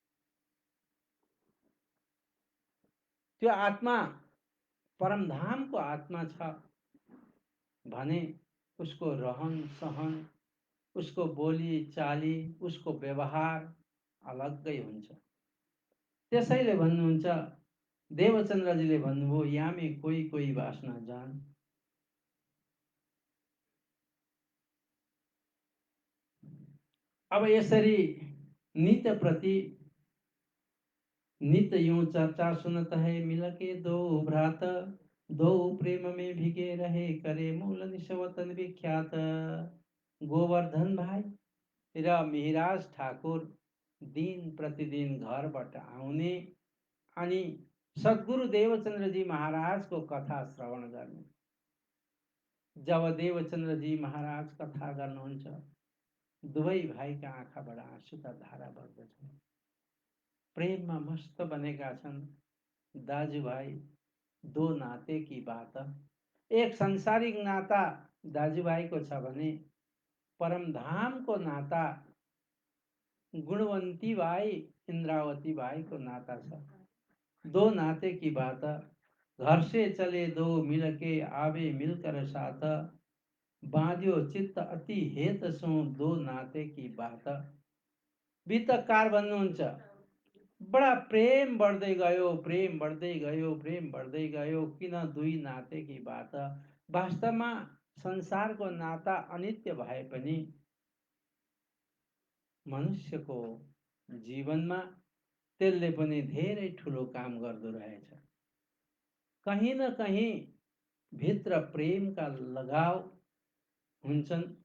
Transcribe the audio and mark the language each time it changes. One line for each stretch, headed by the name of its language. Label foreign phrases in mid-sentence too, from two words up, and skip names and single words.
Nepali: त्यो आत्मा परमधामको आत्मा छ भने उसको रहन सहन, उसको बोली चाली, उसको व्यवहार अलग्गै हुन्छ। त्यसैले भन्नुहुन्छ, देवचन्द्रजीले भन्नुभयो,
Hindi: यामे कोही कोही वासना जान।
Nepali: अब यसरी
Hindi: नित्य प्रति नित्य यूं चर्चा सुनत है, मिलके दो भ्रात, दो प्रेम में भिगे रहे, करे मूल निशवतन विख्यात।
Nepali: गोवर्धन भाइ र मिहिराज ठाकुर दिन प्रतिदिन घरबाट आउने अनि सद्गुरु देवचन्द्रजी महाराजको कथा श्रवण गर्ने। जब देवचन्द्रजी महाराज कथा गर्नुहुन्छ, दुवै भाइका आँखाबाट आँसुका धारा बग्दछन्। प्रेममा मस्त बनेका छन् दाजुभाइ।
Hindi: दो नाते की बात।
Nepali: एक सांसारिक नाता दाजुभाइको छ भने परमधामको नाता गुणवंती भाई इंद्रावती भाई
Hindi: को नाता था। दो नाते की बात। घर से चले दो मिलके आवे मिलकर साथ। बांध्यो चित्त अति हेत सो दो नाते की बात।
Nepali: वितकार भन्नुहुन्छ बडा प्रेम बढ्दै गयो, प्रेम बढ्दै गयो, प्रेम बढ्दै गयो, किन दुई
Hindi: नाते की बात।
Nepali: वास्तवमा संसारको नाता अनित्य भए पनि मनुष्यको जीवनमा त्यसले पनि धेरै ठुलो काम गर्दो रहेछ। कहीं न कहीं भित्र प्रेमका लगाव हुन्छन्।